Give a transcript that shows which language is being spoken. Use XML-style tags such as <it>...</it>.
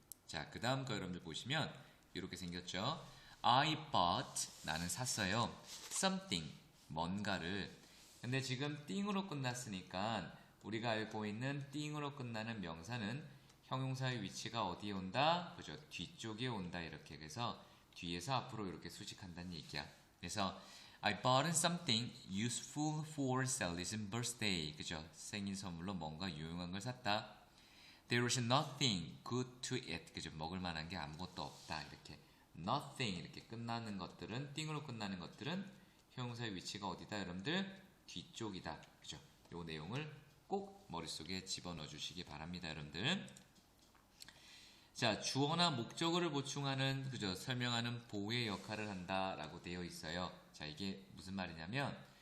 <ko>자, 그 다음 거 여러분들 보시면 이렇게 생겼죠?</ko> <en>I bought,</en> <ko>나는 샀어요. something, 뭔가를. 근데 지금 띵으로 끝났으니까 우리가 알고 있는 띵으로 끝나는 명사는 형용사의 위치가 어디에 온다? 그죠? 뒤쪽에 온다. 이렇게. 그래서 뒤에서 앞으로 이렇게 수식한다는 얘기야. 그래서</ko> <en>I bought something useful for Sally's birthday.</en> <ko>그죠? 생일 선물로 뭔가 유용한 걸 샀다.</ko> <en>There was nothing good to eat.</en> <ko>그죠? 먹을 만한 게 아무것도 없다. 이렇게. nothing 이렇게 끝나는 것들은, 띵으로 끝나는 것들은 형용사의 위치가 어디다? 여러분들 뒤쪽이다. 그죠? 요 내용을 꼭 머릿속에 집어넣어 주시기 바랍니다, 여러분들. 자, 주어나 목적어를 보충하는, 그죠? 설명하는 보호의 역할을 한다라고 되어 있어요. 자, 이게 무슨 말이냐면</ko>